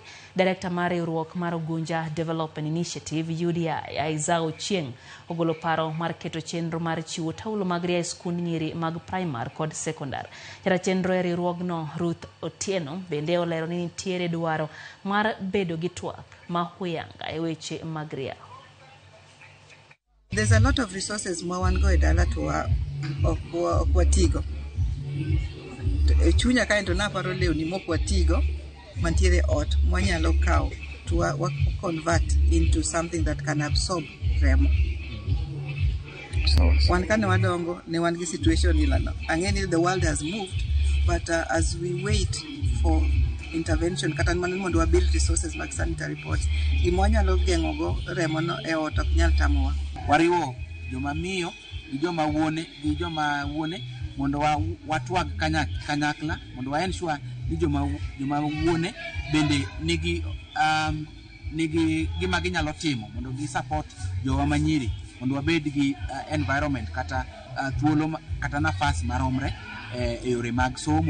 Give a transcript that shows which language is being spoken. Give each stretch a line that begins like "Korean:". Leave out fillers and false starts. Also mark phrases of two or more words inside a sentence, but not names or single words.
Luo (Kenya and Tanzania): Director mar riwruok mar Ugunja Development Initiative UDI Aiza Ochieng' ogolo paro mar keto chenro mar chiwo taulo mag ria e skund nyiri mag primar kod sekondar. Jara chenro e riwruogno Ruth Otieno bende olero ni nitiere dwaro mar bedo gi twak ma huyanga e weche mag ria.
English: There's a lot of resources
Luo (Kenya and Tanzania): mawango e dala to okwatigo. Chunya ka ento naparo lewni mokwatigo mantiere ot mwanyalo kawo
English: to convert into something that can absorb
Luo (Kenya and Tanzania): remo. Wan kane wadongo ne wan gi situation ilano. Ang'eni
English: the world has moved, but as we wait for intervention
Luo (Kenya and Tanzania): kata mondo wabuild
English: resources like sanitary pods,
Luo (Kenya and Tanzania): gimwanyalo geng'ogo remo no e ot ok nyal tamowa. Wariwo joma miyo gi joma wuone mondo watwag kanyakla mondo wa ensure ni joma wuone bende nigi gima ginyalo timo mondo gi support jowa manyiri mondo wabed gi environment kata thuolo kata nafas maromre e yore mag somo.